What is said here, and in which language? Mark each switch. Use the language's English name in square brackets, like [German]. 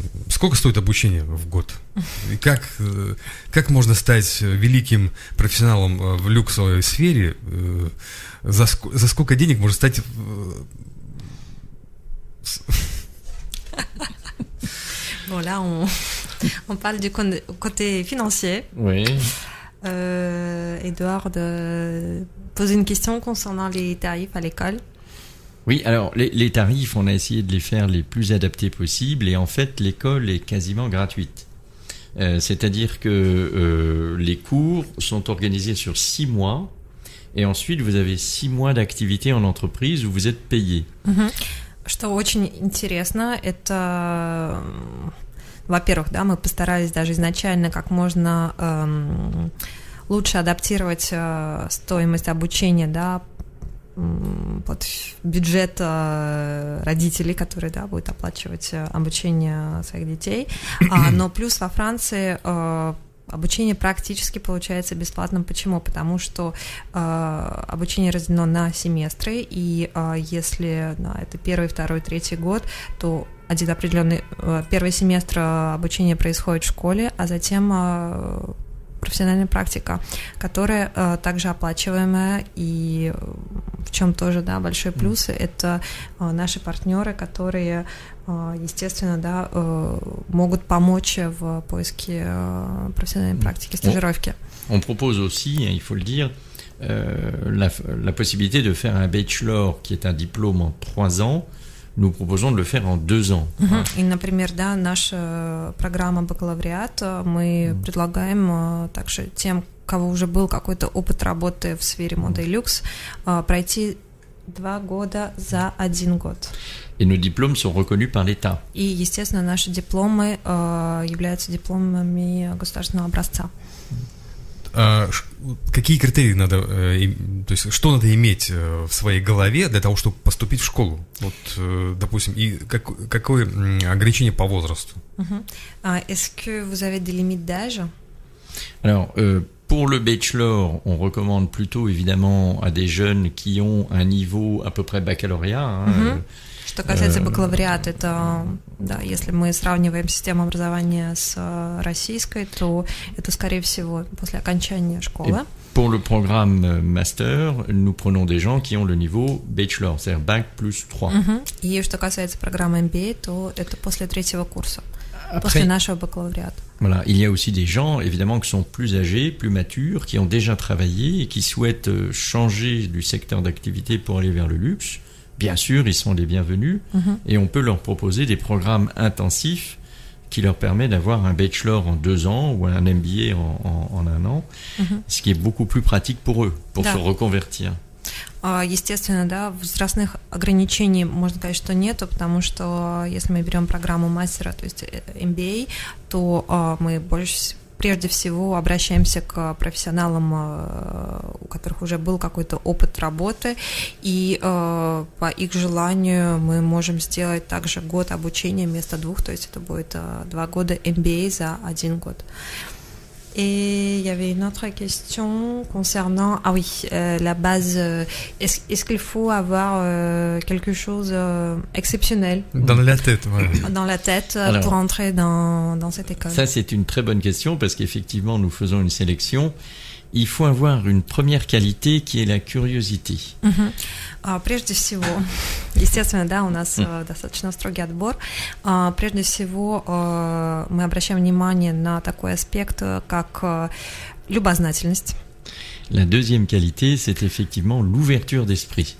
[Russian] Сколько стоит обучение в год? И как можно стать великим профессионалом в люксовой сфере? За сколько денег можно стать... [French] Bon, là, on parle du côté financier. Oui. Edouard pose une question concernant les tarifs à l'école. Oui, alors les tarifs, on a essayé de les faire les plus adaptés possibles et en fait l'école est quasiment gratuite. C'est-à-dire que les cours sont organisés sur 6 mois et ensuite vous avez 6 mois d'activité en entreprise où vous êtes payé. [Russian] Что очень интересно, это... Во-первых, да, мы постарались даже изначально как можно лучше адаптировать стоимость обучения, да, под бюджет родителей, которые, да, будут оплачивать обучение своих детей. Но плюс во Франции обучение практически получается бесплатным. Почему? Потому что обучение разделено на семестры, и если это 1, 2, 3 год, то один определенный первый семестр обучения происходит в школе, а затем профессиональная практика, которая также оплачиваемая, и в чем тоже, да, большой плюс, это наши партнеры, которые, естественно, да, могут помочь в поиске профессиональной практики, стажировки. [French] On propose aussi, il faut le dire, la possibilité de faire un bachelor qui est un diplôme en 3 ans. Nous proposons de le faire en 2 ans. [Russian] И, например, да, наша программа бакалавриат, мы предлагаем также тем, у кого уже был какой-то опыт работы в сфере моды и люкс, пройти 2 года за 1 год. [French] Et nos diplômes sont reconnus par l'État. [Russian] И, естественно, наши дипломы являются дипломами государственного образца. Какие критерии надо, то есть что надо иметь в своей голове для того, чтобы поступить в школу? Вот, допустим, и какое ограничение по возрасту? [French] Est-ce que vous avez des limites d'âge? Alors, pour le bachelor, on recommande plutôt évidemment à des jeunes qui ont un niveau à peu près baccalauréat. [Russian] Что касается бакалавриата, это, да, если мы сравниваем систему образования с российской, то это, скорее всего, после окончания школы. [French] Pour le programme master, nous prenons des gens qui ont le niveau bachelor, c'est-à-dire bac plus 3. [Russian] И что касается программы MBA, то это после 3-го курса, после нашего бакалавриата. [French] Voilà, il y a aussi des gens, évidemment, qui sont plus âgés, plus matures, qui ont déjà travaillé et qui souhaitent changer du secteur d'activité pour aller vers le luxe. Bien sûr, ils sont les bienvenus et on peut leur proposer des programmes intensifs qui leur permettent d'avoir un bachelor en 2 ans ou un MBA en 1 an, ce qui est beaucoup plus pratique pour eux, pour se reconvertir. [Russian] Естественно, да, возрастных ограничений, можно сказать, что нету, потому что если мы берем программу мастера, то есть MBA, то мы прежде всего обращаемся к профессионалам, у которых уже был какой-то опыт работы, и по их желанию мы можем сделать также год обучения вместо 2, то есть это будет 2 года MBA за 1 год. [French] Et il y avait une autre question concernant, la base, est-ce qu'il faut avoir quelque chose exceptionnel dans la tête, voilà. Dans la tête. Alors, pour entrer dans cette école? Ça, c'est une très bonne question parce qu'effectivement, nous faisons une sélection il faut avoir une première qualité qui est la curiosité. [Russian] Прежде всего, естественно, да, у нас достаточно строгий отбор. Прежде всего, мы обращаем внимание на такой аспект, как любознательность. [French] La deuxième qualité, c'est effectivement l'ouverture d'esprit.